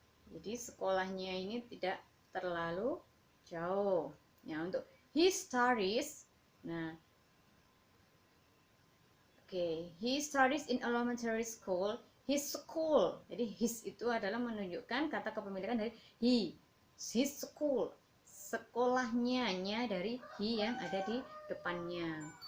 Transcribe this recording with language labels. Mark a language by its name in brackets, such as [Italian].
[Indonesian] Jadi sekolahnya ini tidak terlalu jauh. Ya, untuk [English] he studies. Nah, he studies in elementary school. His school. [Indonesian] Jadi his itu adalah menunjukkan kata kepemilikan dari he. [English] His school, [Indonesian] sekolahnya nya dari he yang ada di depannya.